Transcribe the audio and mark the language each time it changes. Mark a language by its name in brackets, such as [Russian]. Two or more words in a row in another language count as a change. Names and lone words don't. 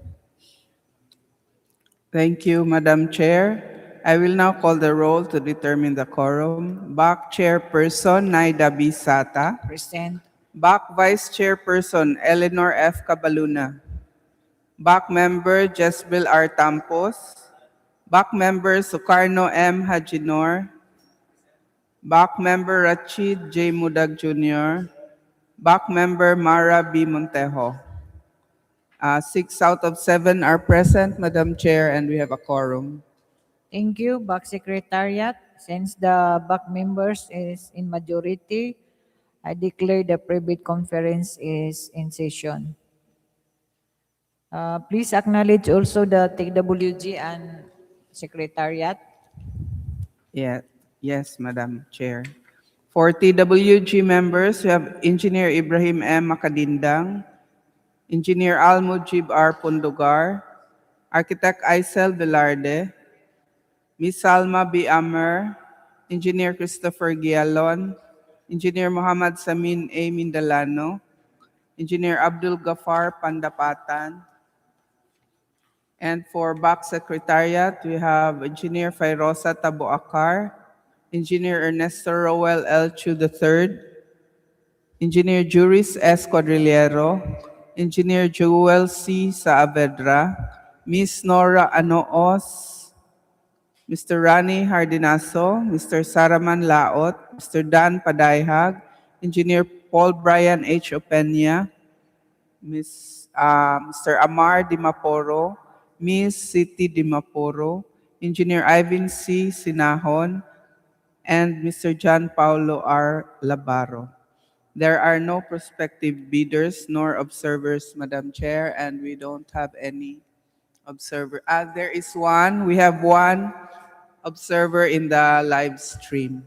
[English] Thank you, Madam Chair. I will now call the roll to determine the quorum. Back Chairperson Naida Bisata. Present. Back Vice Chairperson Eleanor F. Cabaluna. Back Member Jezbel R. Tampos. Back Member Sukarno M. Hajinor. Back Member Rachid J. Mudag Jr. Back Member Mara B. Montejo. 6 out of 7 are present, Madam Chair, and we have a quorum. Thank you, back secretariat. Since the back members is in majority, I declare the pre-bid conference is in session. Please acknowledge also the TWG and secretariat. Yes, Madam Chair. For TWG members, we have Engineer Ibrahim M. Makadindang, Engineer Al-Mujib R. Pundugar, Architect Aisel Velarde, Ms. Salma B. Amer, Engineer Christopher Gialon, Engineer Muhammad Samin A. Mindalano, Engineer Abdul Gafar Pandapatan, and for back secretariat, we have Engineer Fairosa Taboakar, Engineer Ernesto Roel L. Chu III, Engineer Juris S. Quadrillero, Engineer Joel C. Saavedra, Ms. Nora Anoos, Mr. Rani Hardinaso, Mr. Saraman Laot, Mr. Dan Padayhag, Engineer Paul Brian H. Opena, Mr. Amar Dimaporo, Ms. Siti Dimaporo, Engineer Ivan C. Sinahon, and Mr. John Paulo R. Labaro. There are no prospective bidders nor observers, Madam Chair, and we don't have any observer. There is one. We have one observer in the live stream.